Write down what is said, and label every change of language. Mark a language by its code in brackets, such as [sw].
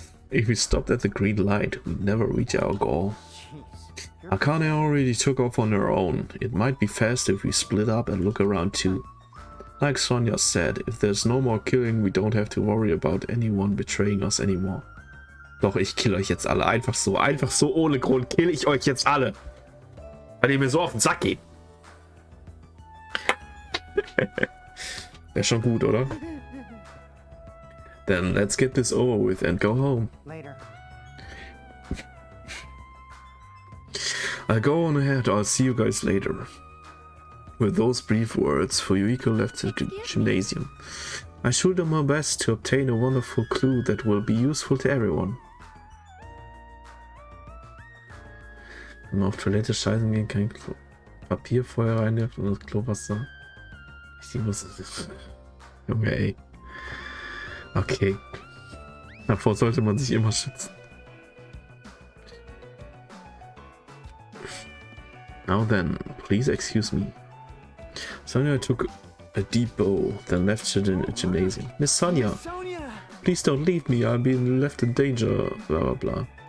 [en] If we stopped at the green light, we'd never reach our goal. Akane already took off on her own. It might be faster if we split up and look around too. Like Sonja said, if there's no more killing, we don't have to worry about anyone betraying us anymore. [de] Doch, ich kill euch jetzt alle. Einfach so ohne Grund kill ich euch jetzt alle. Weil ihr mir so auf den Sack geht. Wäre schon gut, oder? [en] Then let's get this over with and go home. Later. I'll go on ahead. I'll see you guys later. With those brief words, Fuyuhiko left the gymnasium. I should do my best to obtain a wonderful clue that will be useful to everyone. [de] Wenn man auf Toilette scheißen gehen, kein Papierfeuer reinwerft und das Klowasser. Ich muss. Junge, ey. Okay. Davor sollte man sich immer schützen. [en] Now then, please excuse me. Sonja took a deep bow, then left her in the gymnasium. Miss Sonja, Sonia! please don't leave me, I'm being left in danger, bla bla bla.